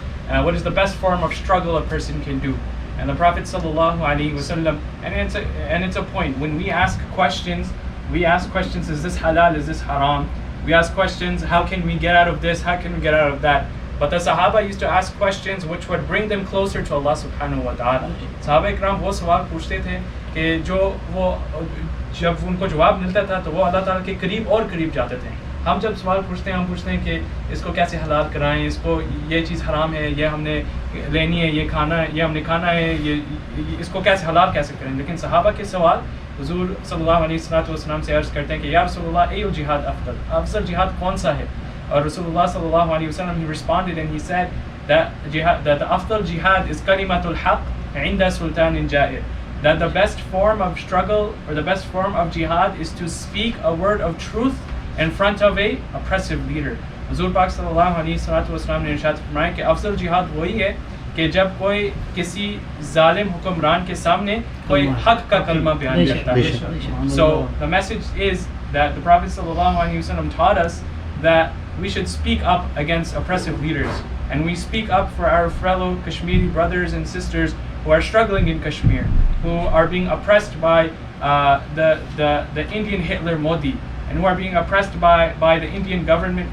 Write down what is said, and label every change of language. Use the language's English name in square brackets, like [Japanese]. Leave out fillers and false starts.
[English] What is the best form of struggle a person can do? And the Prophet sallallahu alaihi wasallam, and it's a point, when we ask questions, is this halal, is this haram? We ask questions, how can we get out of this, how can we get out of that? But the Sahaba used to ask questions which would bring them closer to Allah subhanahu wa ta'ala. [Urdu] Sahaba ikram وہ سوال پوچھتے تھے کہ جو وہ جب ان کو جواب ملتا تھا تو وہ اللہ تعالیٰ کے قریب اور قریب جاتے تھے. ہم جب سوال پوچھتے ہیں ہم پوچھتے ہیں کہ اس کو کیسے حلال کرائیں, اس کو یہ چیز حرام ہے, یہ ہم نے لینی ہے, یہ کھانا ہے, یہ ہم نے کھانا ہے, یہ اس کو کیسے حلال کیسے کریں. لیکن صحابہ کے سوال حضور صلی اللہ علیہ وسلم سے عرض کرتے ہیں کہ یا رسول اللہ [Arabic] ای جہاد افضل [Urdu] جہاد کون سا ہے. اور رسول اللہ صلی اللہ علیہ وسلم [English] he responded and he said that the afdal jihad is [Arabic] kalimatul haqq inda sultanin ja'ir, [English] that the best form of struggle or the best form of jihad is to speak a word of truth in front of a oppressive leader. [Urdu] حضور پاک صلی اللہ علیہ وسلم نے ارشاد فرمایا کہ افضل جہاد وہی ہے کہ جب کوئی کسی ظالم حکمران کے سامنے کوئی حق کا کلمہ بیان کرتا ہے. [English] So the message is that the Prophet صلی اللہ علیہ وسلم taught us that we should speak up against oppressive leaders, and we speak up for our fellow Kashmiri brothers and sisters who are struggling in Kashmir, who are being oppressed by the Indian Hitler Modi, and who are being oppressed by the Indian government.